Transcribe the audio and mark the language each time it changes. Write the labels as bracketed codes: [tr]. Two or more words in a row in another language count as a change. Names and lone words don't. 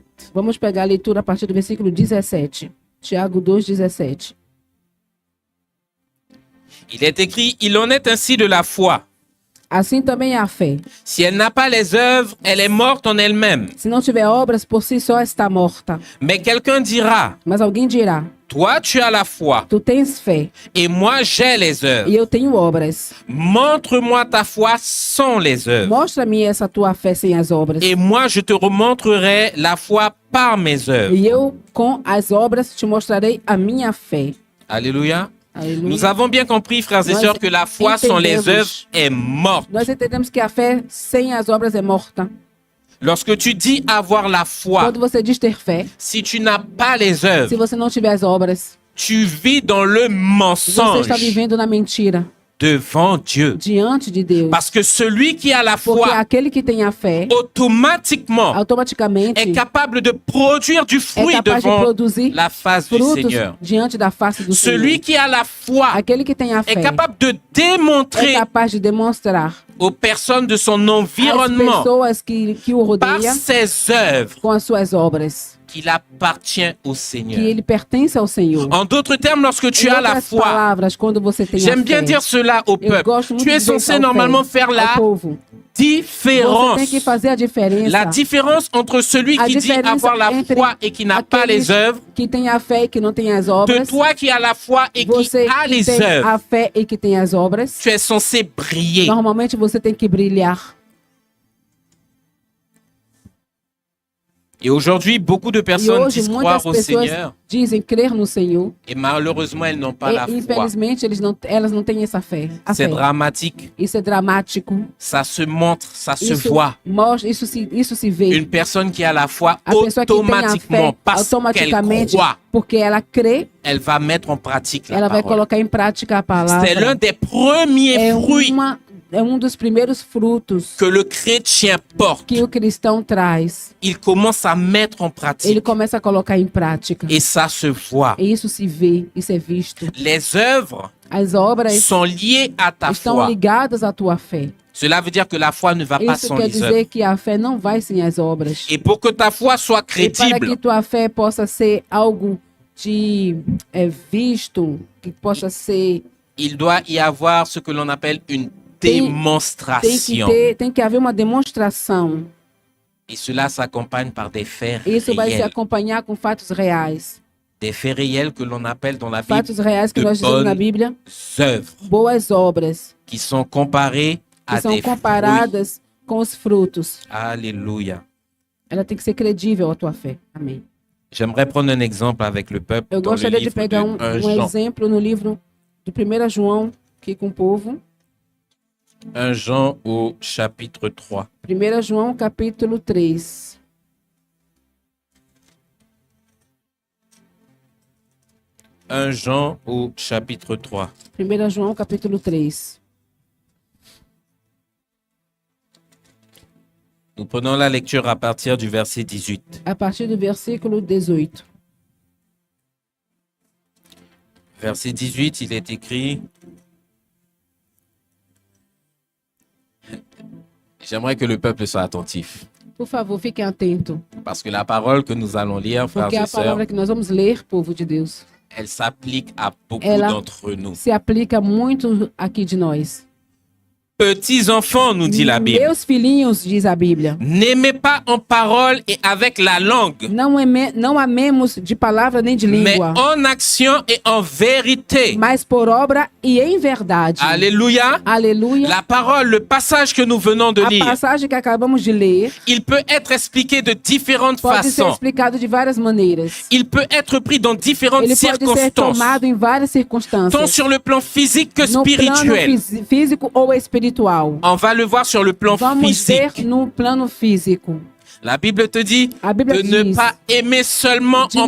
[pt] Vamos pegar a leitura a partir do versículo 17. Tiago 2, 17. [fr] Il est écrit, il en est ainsi de la foi. [pt] Assim também é a fé. [fr] Si elle n'a pas les œuvres, elle est morte en elle-même. [pt] Se não tiver obras, por si só está morta. [fr] Mais quelqu'un dira, [pt] Mas alguém dirá: [fr] toi tu as la foi [pt] Tu tens fé [fr] et moi j'ai les œuvres. [pt] e eu tenho obras. [fr] Montre-moi ta foi sans les œuvres. [pt] Mostra-me essa tua fé sem as obras. [fr] Et moi je te remontrerai la foi par mes œuvres. [pt] E eu, com as obras, te mostrarei a minha fé. [fr] Alléluia. [pt] Aleluia. [fr] Nous avons bien compris, frères et [pt] Nós [fr] sœurs, que la foi sans les [pt] entendemos. [fr] œuvres est morte. [pt] Nós entendemos que a fé sem as obras é morta. [fr] Lorsque tu dis avoir la foi, [pt] Quando você diz ter fé, [fr] si tu n'as pas les [pt] se [fr] œuvres, [pt] você não tiver as obras, [fr] tu vis dans le [pt] você está [fr] mensonge. [pt] vivendo na mentira. [fr] devant Dieu. [pt] diante de Deus. [fr] Parce que celui qui a la [pt] Porque [fr] foi, [pt] aquele que tem a fé, [fr] automatiquement, [pt] automaticamente [fr] est capable de produire du [pt] é [fr] fruit [pt] capaz de [fr] devant [pt] produzir [fr] la face du [pt] frutos [fr] Seigneur. [pt] diante da face do [fr] Celui [pt] Senhor. [fr] qui a la foi [pt] Aquele que tem a fé [fr] est capable de [pt] é [fr] démontrer [pt] capaz de demonstrar [fr] aux personnes de son [pt] às [fr] environnement [pt] pessoas que o [fr] par [pt] rodeiam [fr] ses œuvres [pt] com as suas obras, [fr] qu'il appartient au [pt] que [fr] Seigneur. [pt] ele pertence ao Senhor. [fr] En d'autres termes, lorsque tu [pt] Em [fr] as la [pt] outras [fr] foi, [pt] palavras, quando você tem a [fr] j'aime bien [pt] fé, [fr] dire cela au [pt] eu [fr] peuple. [pt] gosto muito [fr] Tu [pt] de [fr] es [pt] dizer isso [fr] censé [pt] ao [fr] normalement [pt] fé, [fr] faire [pt] ao [fr] la [pt] povo. Você [fr] différence. [pt] tem que fazer a diferença. [fr] La différence entre celui [pt] A [fr] qui dit [pt] diferença [fr] avoir la [pt] entre [fr] foi et qui n'a pas [pt] aqueles [fr] les œuvres, [pt] que tem a fé e que não tem as [fr] de [pt] obras, [fr] toi qui as la foi et qui [pt] você [fr] a [pt] que [fr] les [pt] tem [fr] œuvres. [pt] a fé e que tem as obras, [fr] Tu es censé briller. [pt] normalmente você tem que brilhar. [fr] Et aujourd'hui, beaucoup de [pt] E [fr] personnes [pt] hoje [fr] disent [pt] muitas [fr] croire au [pt] pessoas [fr] Seigneur [pt] dizem crer no Senhor [fr] et malheureusement, elles n'ont pas la [pt] e [fr] foi. [pt] infelizmente elas não têm essa fé. A [fr] C'est [pt] fé. [fr] dramatique. [pt] Isso é dramático. [fr] Ça se montre, ça se [pt] Isso [fr] voit. [pt] mostra, isso se vê. [fr] Une personne qui a la foi [pt] A pessoa que tem a [fr] automatiquement, [pt] fé, [fr] parce qu'elle [pt] automaticamente, [fr] croit, [pt] porque ela crê, [fr] elle va mettre en pratique la [pt] ela vai [fr] parole. [pt] colocar em prática a [fr] C'est l'un [pt] palavra. [fr] des premiers [pt] É, [fr] fruits [pt] é um dos primeiros frutos [fr] que le chrétien porte. [pt] que o cristão traz. [fr] Il commence à mettre en [pt] Ele [fr] pratique [pt] começa a colocar em prática. [fr] et ça se voit. [pt] E isso se vê, isso é visto. [fr] Les œuvres [pt] As obras [fr] sont liées à ta [pt] estão [fr] foi. [pt] ligadas à tua fé. [fr] Cela veut dire que la foi ne va pas [pt] Isso [fr] sans [pt] quer [fr] les œuvres. [pt] dizer que a fé não vai sem as obras. [fr] Et pour que ta foi soit [pt] E para que [fr] crédible, [pt] tua fé possa ser algo de visto, que possa ser, [fr] il doit y avoir ce que l'on appelle une [pt] Tem- [fr] démonstration. [pt] tem que haver uma demonstração. [fr] Et cela s'accompagne par des faits [pt] Isso vai se [fr] réels. [pt] acompanhar com fatos reais. [fr] Des faits réels que l'on appelle dans la Bible [pt] Fatos reais que [fr] de [pt] nós dizemos na [fr] bonnes [pt] Bíblia, [fr] œuvres [pt] boas obras, [fr] qui sont comparées [pt] que [fr] à [pt] são [fr] des fruits. [pt] comparadas com os frutos. [fr] Alléluia. [pt] Ela tem que ser credível a tua fé. Amém. [fr] J'aimerais prendre un exemple avec le peuple [pt] Eu [fr] dans le [pt] gostaria de [fr] livre [pt] pegar [fr] de 1 [pt] um [fr] Jean. [pt] exemplo no livro de 1 João, aqui com o povo. [fr] 1 Jean au chapitre 3. [pt] 1 João, capítulo 3. [fr] 1 Jean au chapitre 3. [pt] 1 João, capítulo 3. [fr] Nous prenons la lecture à partir du verset 18. [pt] A partir do versículo 18. [fr] Verset 18, il est écrit. J'aimerais que le peuple soit attentif. [pt] Por favor, fiquem atentos, [fr] Parce que la parole que nous allons lire, frères [pt] porque [fr] et [pt] a [fr] sœurs, [pt] palavra que nós vamos ler, povo de Deus, [fr] elle s'applique à beaucoup [pt] Ela- [fr] d'entre nous. [pt] se aplica muito aqui de nós. [fr] Petits enfants, nous dit la Bible, [pt] Meus filhinhos, diz a Bíblia, [fr] n'aimez pas en parole et avec la langue, [pt] não amemos de palavra nem de [fr] mais [pt] língua, [fr] en action et en vérité. [pt] mas por obra e em verdade. [fr] Alléluia. [pt] Aleluia. [fr] La parole, le passage que nous venons de [pt] A [fr] lire, [pt] passagem que acabamos de ler [fr] il peut être expliqué de différentes [pt] pode ser [fr] façons. [pt] explicado de várias maneiras. [fr] Il peut être pris dans différentes [pt] Ele pode ser [fr] circonstances, [pt] tomado em várias [fr] tant [pt] circunstâncias, [fr] sur le plan physique que [pt] no plano [fr] spirituel. [pt] físico ou espiritual. [fr] On va le voir sur le plan [pt] Vamos ver [fr] physique. [pt] no plano físico. [fr] La Bible te dit [pt] A Bíblia [fr] de ne [pt] diz [fr] pas aimer seulement [pt] de